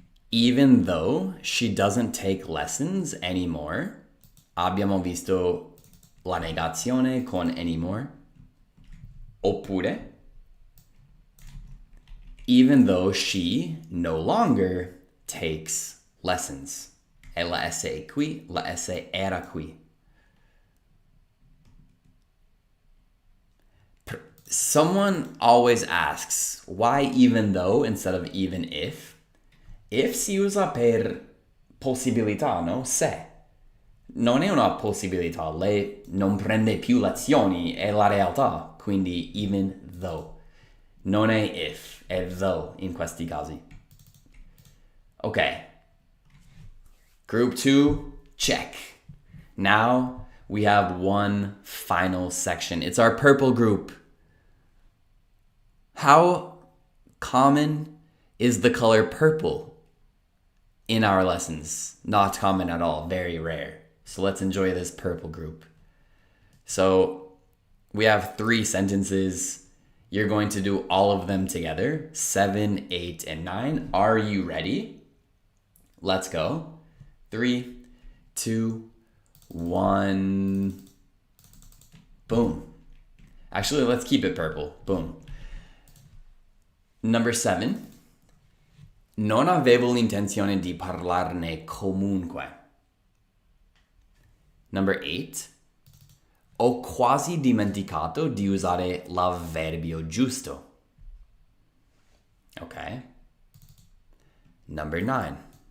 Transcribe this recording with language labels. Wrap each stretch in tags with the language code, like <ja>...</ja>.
<en>even though she doesn't take lessons anymore,</en> <it>abbiamo visto la negazione con anymore, oppure,</it> <en>even though she no longer takes lessons.</en> <it>E la S è qui, la S era qui.</it> <en>Someone always asks, why even though instead of even if?</en> <it>If si usa per possibilità, no? Se. Non è una possibilità, lei non prende più lezioni, è la realtà, quindi even though. Non è if, è though in questi casi.</it> <en>Okay. Group 2, check. Now we have one final section. It's our purple group. How common is the color purple in our lessons? Not common at all, very rare. So let's enjoy this purple group. So we have 3 sentences. You're going to do all of them together, 7, 8, and 9. Are you ready? Let's go. 3, 2, 1. Boom. Actually, let's keep it purple. Boom. Number 7.</en> <it>Non avevo l'intenzione di parlarne comunque. Number 8. Ho quasi dimenticato di usare l'avverbio giusto. Okay. Number 9.</it>